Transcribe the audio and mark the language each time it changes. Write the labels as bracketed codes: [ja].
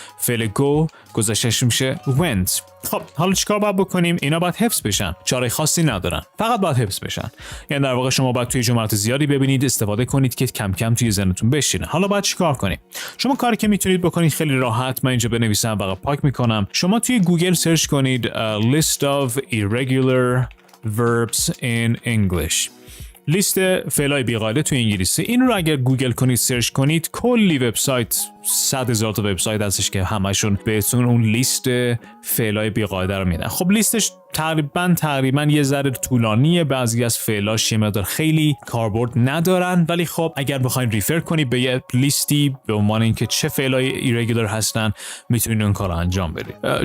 [fa] فعل go گذشتهش میشه went. خب حالا چیکار باید بکنیم؟ اینا باید حفظ بشن، چاره خاصی ندارن، فقط باید حفظ بشن. یعنی در واقع شما باید توی جملات زیادی ببینید، استفاده کنید که کم کم توی ذهنتون بشینه. حالا باید چیکار کنیم؟ شما کاری که میتونید بکنید خیلی راحت، من اینجا بنویسم و پاک میکنم. [en] شما توی Google search کنید list of irregular verbs in English. [fa] لیست فعلای بی‌قاعده توی انگلیسی. این رو اگر گوگل کنید، سرچ کنید، کلی وبسایت، 100,000 تا وبسایت هستش که همشون بهتون اون لیست فعلای بی‌قاعده رو میدن. خب لیستش تقریبا یه ذره طولانیه، بعضی از فعلاش یه مقدار خیلی کاربرد ندارن، ولی خب اگر بخواید ریفر کنید به یه لیستی به عنوان اینکه چه فعلای ایرگولار هستن، میتونید اون کارو انجام بدید.